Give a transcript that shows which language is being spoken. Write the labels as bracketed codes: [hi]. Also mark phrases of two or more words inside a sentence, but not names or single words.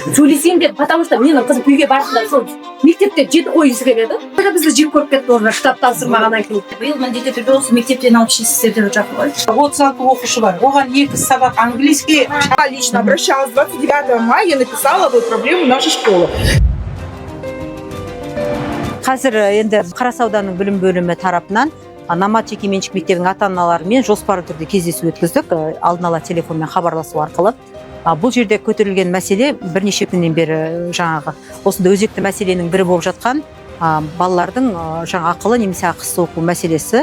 [kk] сөйлесем де, [ru] потому что [kk] менің қызым үйге барысында сол мектепте 7 қойғысы келеді. Бізді жек көріп кетті олар кітап тапсырмағаннан кейін. Биыл міндетті түрде осы мектептен алып шешсіздер деп жатыр ғой. 36 оқушы бар. Оған 2 сабақ английский. [ru] Я лично обращалась 29 мая, я написала вот проблему нашей школы. [kk] Қазір енді Қарас ауданының білім бөлімі тарапынан Намат жекеменшік мектебінің ата-аналарымен жоспарлы түрде кездесу өткіздік, алдын ала телефонмен хабарласу арқылы. Бұл жерде көтерілген мәселе бірнеше күннен бері жаңағы осында өзекті мәселенің бірі болып жатқан балалардың жаңа ақылы немесе ақысыз оқу мәселесі.